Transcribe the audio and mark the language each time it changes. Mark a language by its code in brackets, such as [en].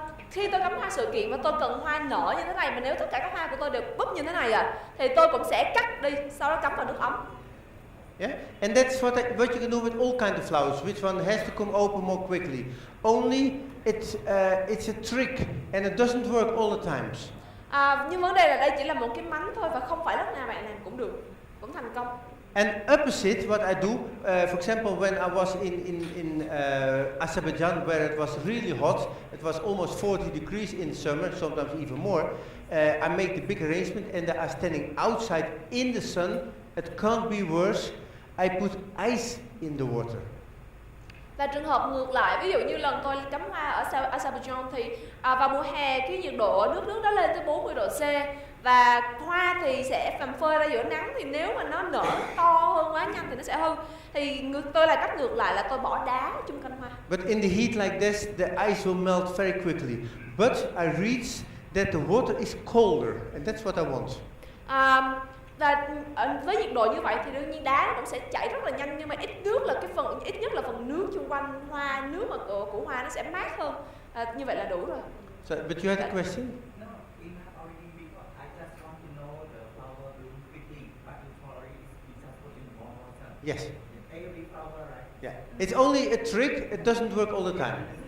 [vi] Khi tôi cắm hoa sự kiện và tôi cần hoa nở như thế này, mà nếu tất cả các hoa của tôi đều búp như thế này thì tôi cũng sẽ cắt đi, sau đó cắm vào nước ấm. [en] Yeah, and that's what you can do with all kinds of flowers. Which one has to come open more quickly? Only it's a trick, and it doesn't work all the times. [vi] Nhưng vấn đề là đây chỉ là một cái mánh thôi, và không phải lúc nào bạn làm cũng được, cũng thành công. [en] And opposite, what I do, for example, when I was in Azerbaijan, where it was really hot, it was almost 40 degrees in summer, sometimes even more. I make the big arrangement, and they are standing outside in the sun. It can't be worse. I put ice in the water. [vi] Và trường hợp ngược lại, ví dụ như lần tôi cắm hoa ở Azerbaijan thì vào mùa hè cái nhiệt độ nước đó lên tới 40 độ C, và hoa thì sẽ phầm phơi ra giữa nắng, thì nếu mà nó nở to hơn quá nhanh thì nó sẽ hư. Thì tôi là cách ngược lại, là tôi bỏ đá chung canh hoa. [en] But in the heat like this, the ice will melt very quickly. But I read that the water is colder, and that's what I want. [vi] Và với nhiệt độ như vậy thì đương nhiên đá nó cũng sẽ chảy rất là nhanh, nhưng mà ít nhất là phần nước xung quanh hoa, nước mà của hoa nó sẽ mát hơn. Như vậy là đủ rồi. [en] So, but you had a question? No, enough already, because I just want to know the flower bloom quickly, but you told already you just put in warm water. Yes. Every flower, right? Yeah. It's only a trick. It doesn't work all the time.